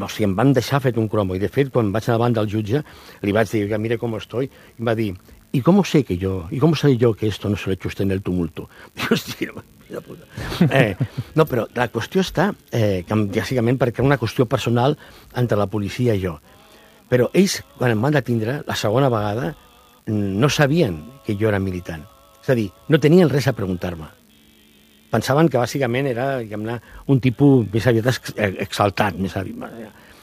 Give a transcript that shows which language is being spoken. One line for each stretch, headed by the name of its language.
Catalan: O sigui, em van deixar fet un cromo. I, de fet, quan vaig anar davant del jutge, li vaig dir, mira com estoy, i em va dir,
Spanish: ¿y cómo sé que yo? ¿Y cómo sé yo que esto no se lo he hecho usted en el tumulto?
Catalan: Dic, hòstia, mira puta. No, però la qüestió està, que, bàsicament, perquè era una qüestió personal entre la policia i jo. Però ells, quan em van detindre, la segona vegada, no sabien que jo era militant. És a dir, no tenien res a preguntar-me. Pensaven que, bàsicament, era un tipus més aviat exaltat. Més aviat.